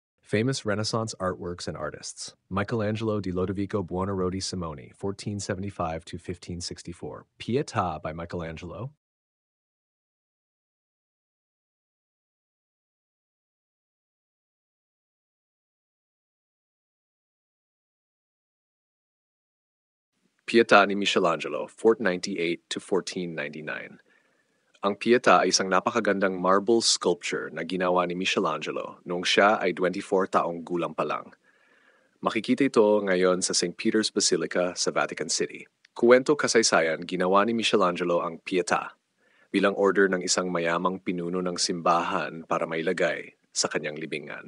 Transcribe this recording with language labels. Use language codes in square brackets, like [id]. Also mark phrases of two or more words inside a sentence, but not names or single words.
[en] Famous Renaissance artworks and artists. Michelangelo di Lodovico Buonarroti Simoni, 1475 to 1564. Pietà by Michelangelo. Pietà ni Michelangelo, 1498 to 1499. [tl] Ang Pietà ay isang napakagandang [en] marble sculpture [tl] na ginawa ni Michelangelo noong siya ay 24 taong gulang pa lang. Makikita ito ngayon sa St. Peter's Basilica sa Vatican City. Kuwento kasaysayan, ginawa ni Michelangelo ang Pietà bilang order ng isang mayamang pinuno ng simbahan para mailagay sa kanyang libingan.